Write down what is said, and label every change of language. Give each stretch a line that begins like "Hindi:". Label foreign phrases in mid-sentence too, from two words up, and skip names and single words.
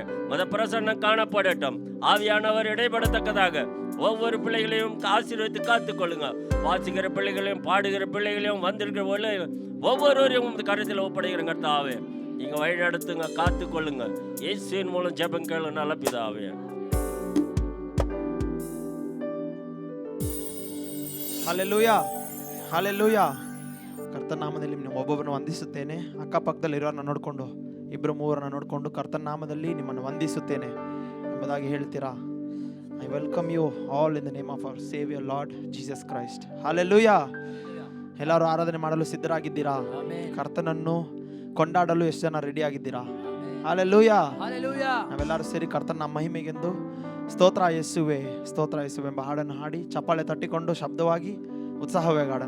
Tamil: மத பிரசன்னம் காணப்படட்டும். ஆவியானவர் இடைப்படத்தக்கதாக ஒவ்வொரு பிள்ளைகளையும் ஆசீர்வதித்து காத்துக் கொள்ளுங்க. வாசிக்கிற பிள்ளைகளையும் பாடுகிற பிள்ளைகளையும் வந்திருக்கிற ஒவ்வொருவரையும் கருத்தில் ஒப்படைக்கிற கர்த்தாவே, நீங்க வழி நடத்துங்க, காத்து கொள்ளுங்க. இயேசுவின் மூலம் ஜெபம் கேளு நல்ல பிதாவே.
Kannada: ಹಲ್ಲೆಲೂಯಾ, ಹಲ್ಲೆಲೂಯಾ. ಕರ್ತನ ನಾಮದಲ್ಲಿ ನಿಮ್ಮ ಒಬ್ಬೊಬ್ಬರನ್ನು ವಂದಿಸುತ್ತೇನೆ. ಅಕ್ಕಪಕ್ಕದಲ್ಲಿರೋರನ್ನ ನೋಡಿಕೊಂಡು, ಇಬ್ಬರು ಮೂವರನ್ನ ನೋಡಿಕೊಂಡು ಕರ್ತನ ನಾಮದಲ್ಲಿ ನಿಮ್ಮನ್ನು ವಂದಿಸುತ್ತೇನೆ ಎಂಬುದಾಗಿ ಹೇಳ್ತೀರಾ?
English: I welcome you all in the name of our saviour Lord Jesus Christ.
Kannada: ಹಲ್ಲೆಲೂಯಾ. ಎಲ್ಲರೂ ಆರಾಧನೆ ಮಾಡಲು ಸಿದ್ಧರಾಗಿದ್ದೀರಾ? ಕರ್ತನನ್ನು ಕೊಂಡಾಡಲು ಎಷ್ಟು ಜನ ರೆಡಿ ಆಗಿದ್ದೀರಾ? ಹಲ್ಲೆಲೂಯಾ. ನಾವೆಲ್ಲರೂ ಸೇರಿ ಕರ್ತನ ಮಹಿಮೆಗೆಂದು ಸ್ತೋತ್ರ ಯೇಸುವೆ, ಸ್ತೋತ್ರ ಯೇಸುವೆ ಎಂಬ ಹಾಡನ್ನು ಹಾಡಿ ಚಪ್ಪಾಳೆ ತಟ್ಟಿಕೊಂಡು ಶಬ್ದವಾಗಿ ಉತ್ಸಾಹವಾಗಿ ಹಾಡೋಣ.